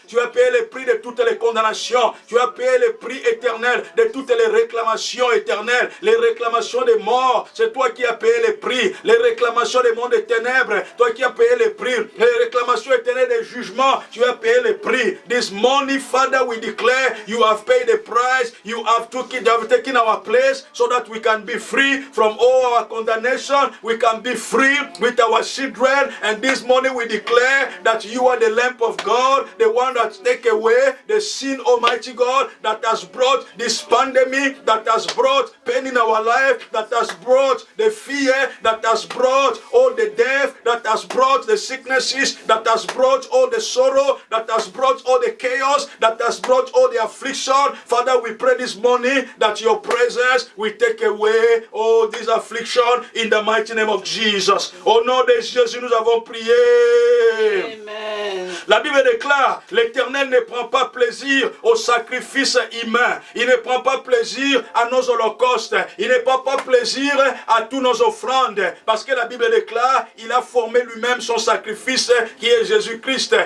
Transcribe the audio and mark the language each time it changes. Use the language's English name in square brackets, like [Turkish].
[French] Tu as payé le prix de toutes les condamnations. Tu as payé le prix éternel de toutes les réclamations éternelles, les réclamations des morts. C'est toi qui as payé les prix. Les réclamations des mondes des ténèbres, toi qui as payé les prix. Les réclamations éternelles des jugements, tu as payé les prix. [English] This morning, Father, we declare you have paid the price. You have taken our place so that we can be free from all our condemnation. We can be free with our children. And this morning we declare that you are the Lamb of God, the one that takes away the sin, Almighty God, that has brought this pandemic, that has brought pain in our life, that has brought the fear, that has brought all the death, that has brought the sicknesses, that has brought all the sorrow, that has brought all the chaos, that has brought all the affliction. Father, we pray this morning that your presence will take away all this affliction in the mighty name of Jesus. [French] Au nom de Jésus, nous avons prié. Amen. La Bible déclare, l'Éternel ne prend pas plaisir au sacrifice humain. Il ne prend pas plaisir à nos holocaustes. Il ne prend pas plaisir à toutes nos offrandes. Parce que la Bible déclare, il a formé lui-même son sacrifice qui est Jésus-Christ.